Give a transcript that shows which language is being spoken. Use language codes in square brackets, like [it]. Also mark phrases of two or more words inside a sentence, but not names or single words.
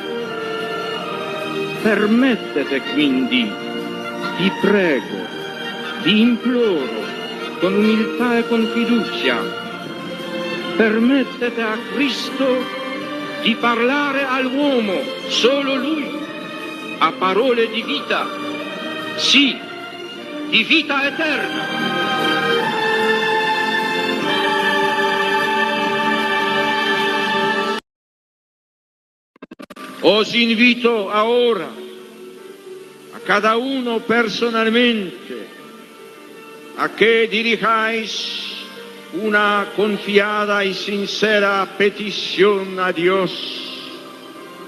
[it] Permettete quindi, vi prego, vi imploro, con umiltà e con fiducia, permettete a Cristo di parlare all'uomo, solo Lui, a parole di vita, sì, di vita eterna. [es] Os invito ahora a cada uno personalmente a que dirijáis una confiada y sincera petición a Dios.